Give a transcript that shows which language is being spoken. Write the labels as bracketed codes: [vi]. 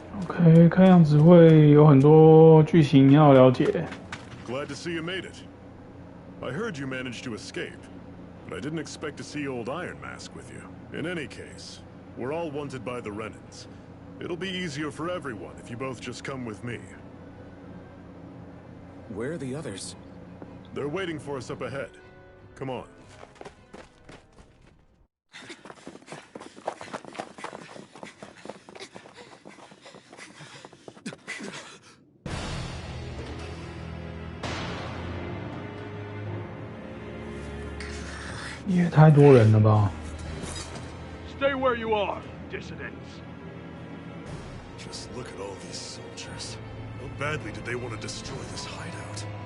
[zh] OK， 看样子会有很多剧情要了解。 [en] Glad to see you made it. I heard you managed to escape, but I didn't expect to see old Iron Mask with you. In any case, we're all wanted by the Renans. It'll be easier for everyone if you both just come with me. Where are the others? They're waiting for us up ahead. Come on. [zh] Stay 也太多人了吧 [en] Stay where you are, dissidents. Just look at all these soldiers. How badly did they want to destroy this hideout?